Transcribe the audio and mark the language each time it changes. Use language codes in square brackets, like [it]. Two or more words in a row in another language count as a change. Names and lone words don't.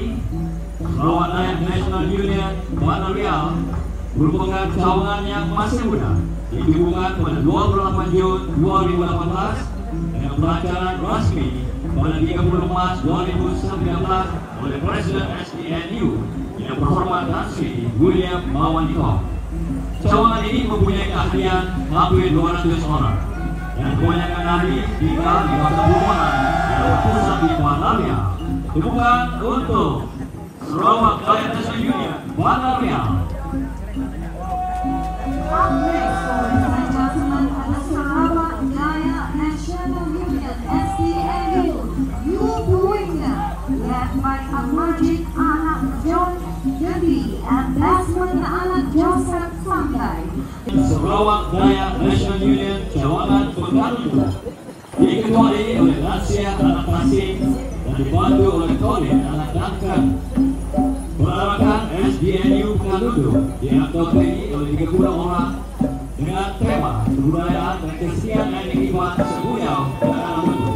[ms] Sarawak Dayak National Union Badaria merupakan cawangan yang masih muda, dihubungkan pada 28 Jun 2018 dengan pelancaran rasmi pada 30 Mac 2019 oleh Presiden SDNU yang berhormat Tan Sri William Mawandiko. Cawangan ini mempunyai keahlian hampir 200 orang dan kebanyakan ahli tinggal di kawasan perumahan yang berpusat di Badaria. Tepukan untuk Sarawak Dayak National Union Badaria. [en] Up next, ladies and gentlemen, the Sarawak Dayak National Union (SDNU) Youth Winger, led by Amajid Anak John Jadi and Desmond Anak Joseph Sampai. [ms] Sarawak Dayak National Union Cawangan Pekandu diketuai oleh Rasia Anak Pasing dan dibantu oleh Colin Anak Duncan. Perarakan SDNU Pekandu dianggapkan oleh 30 orang dengan tema kebudayaan dan kesenian etnik Iban Seguyau dan Anak Mundu.